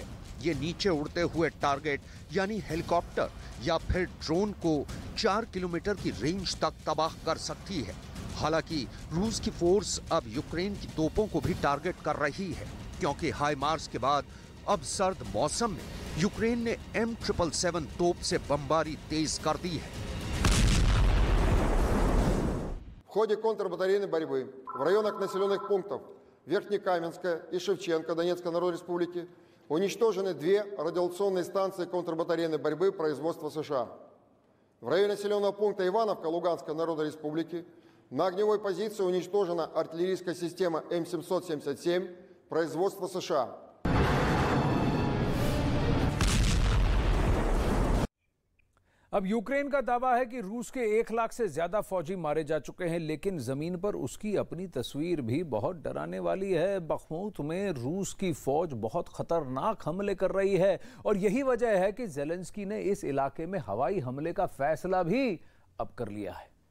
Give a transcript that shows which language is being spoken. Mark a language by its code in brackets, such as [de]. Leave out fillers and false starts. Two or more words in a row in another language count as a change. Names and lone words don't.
[hi] ये नीचे उड़ते हुए टारगेट यानी हेलीकॉप्टर या फिर ड्रोन को 4 किलोमीटर की रेंज तक तबाह कर सकती है। हालांकि रूस की फोर्स अब यूक्रेन की तोपों को भी टारगेट कर रही है, क्योंकि हाई मार्च के बाद अब सर्द मौसम में यूक्रेन ने M777 तोप से बमबारी तेज कर दी है। [ru] В ходе контрбатарейной борьбы в районах населенных пунктов Верхнекаменска и Шевченко Донецкой Народной Республики уничтожены 2 радиолокационные станции контрбатарейной борьбы производства США. В районе населенного пункта Ивановка Луганской Народной Республики на огневой позиции уничтожена артиллерийская система М777 производства США. [hi] अब यूक्रेन का दावा है कि रूस के 1 लाख से ज्यादा फौजी मारे जा चुके हैं, लेकिन जमीन पर उसकी अपनी तस्वीर भी बहुत डराने वाली है। बखमुत में रूस की फौज बहुत खतरनाक हमले कर रही है और यही वजह है कि ज़ेलेंस्की ने इस इलाके में हवाई हमले का फैसला भी अब कर लिया है।